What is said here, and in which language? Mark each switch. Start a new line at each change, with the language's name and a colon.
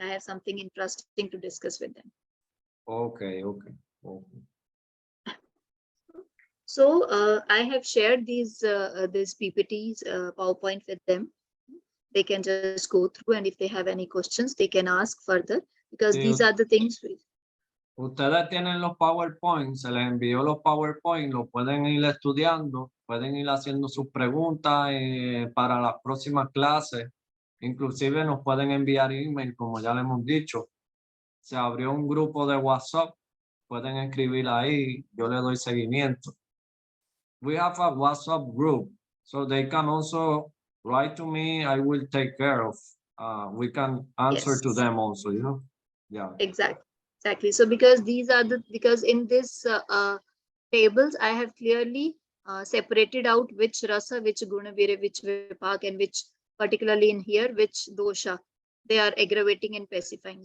English: I have something interesting to discuss with them. Okay, okay. Okay. So I have shared these PPTs, PowerPoint with them. They can just go through, and if they have any questions, they can ask further, because
Spanish: Sí,
English: these are the things.
Spanish: Ustedes tienen los PowerPoint, se les envió los PowerPoint, lo pueden ir estudiando, pueden ir haciendo sus preguntas para las próximas clases. Inclusive nos pueden enviar email, como ya le hemos dicho. Se abrió un grupo de WhatsApp, pueden escribir ahí, yo le doy seguimiento.
English: We have a WhatsApp group, so they can also write to me, I will take care of. We can answer to Yes. them also, you know? Yeah. Exactly. So because because in this tables, I have clearly separated out which rasa, which guna, which vipak, and which, particularly in here, which dosha they are aggravating and pacifying.